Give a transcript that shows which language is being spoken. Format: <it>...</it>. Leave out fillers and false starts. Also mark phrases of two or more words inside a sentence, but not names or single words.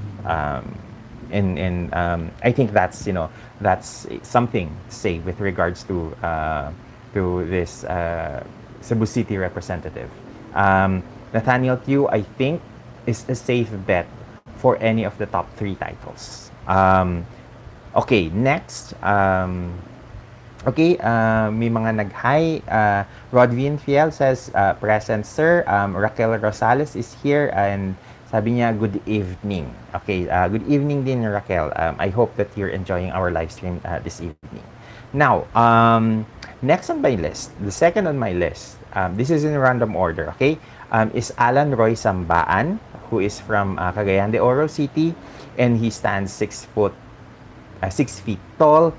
<en>And I think that's something to say with regards to this Cebu City representative. Nathaniel Q, I think, is a safe bet for any of the top 3 titles. Okay, next.</en> <tl>May mga nag-hi.</tl> <en>Rodvin Fiel says, present sir. Raquel Rosales is here and</en> <tl>sabi niya,</tl> <en>good evening. Okay, good evening din Raquel. I hope that you're enjoying our live stream this evening. Now, next on my list, the second on my list, this is in random order, okay, is Alan Roy Sambaan, who is from Cagayan de Oro City, and he stands 6 feet tall.</en>